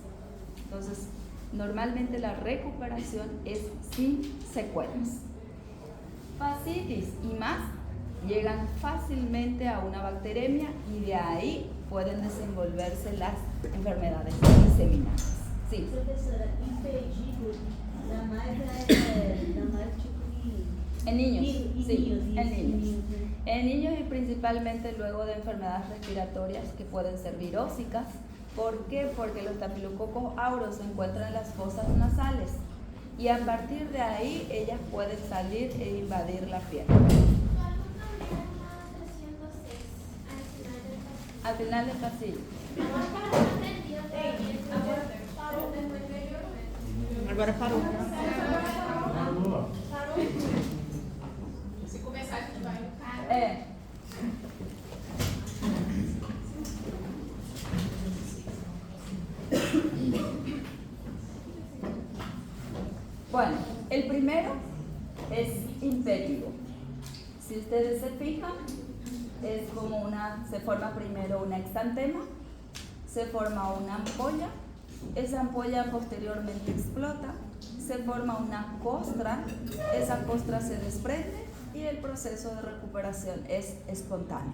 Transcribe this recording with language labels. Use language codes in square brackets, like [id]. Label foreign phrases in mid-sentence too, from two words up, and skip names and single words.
[es] Entonces, normalmente la recuperación es sin secuelas. Fascitis y más llegan fácilmente a una bacteremia y de ahí pueden desenvolverse las enfermedades diseminadas. Sí. [pt] Professora, impedido, da mais tipo de... [es] En niños, Y sí, niños, en y niños. niños, En niños y principalmente luego de enfermedades respiratorias que pueden ser virósicas. ¿Por qué? Porque los Staphylococcus aureus se encuentran en las fosas nasales y a partir de ahí ellas pueden salir e invadir la piel. Al final del pasillo. [pt] Agora parou. Se começar, a gente vai no cara. É. [es] Bueno, el primero es impétigo. Si ustedes se fijan, es como se forma primero una exantema, se forma una ampolla, esa ampolla posteriormente explota, se forma una costra, esa costra se desprende y el proceso de recuperación es espontáneo.